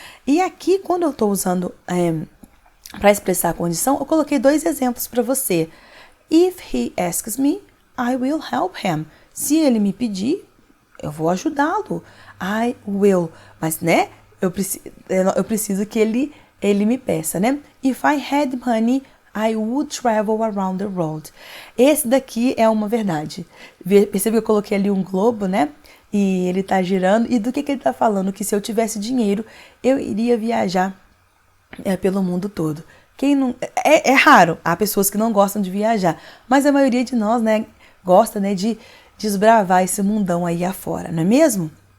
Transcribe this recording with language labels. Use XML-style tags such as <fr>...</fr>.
<pt>E aqui, quando eu estou usando para expressar a condição, eu coloquei 2 exemplos para você.</pt> <en>If he asks me, I will help him.</en> <pt>Se ele me pedir, eu vou ajudá-lo.</pt> <en>I will.</en> <pt>Mas, né, eu preciso que ele me peça, né?</pt> <en>If I had money, I would travel around the world.</en> <pt>Esse daqui é uma verdade. Percebe que eu coloquei ali um globo, né? E ele tá girando. E do que ele tá falando? Que se eu tivesse dinheiro, eu iria viajar pelo mundo todo. Quem não, é raro, há pessoas que não gostam de viajar, mas a maioria de nós, né, gosta, né, de desbravar esse mundão aí afora, não é mesmo?</pt>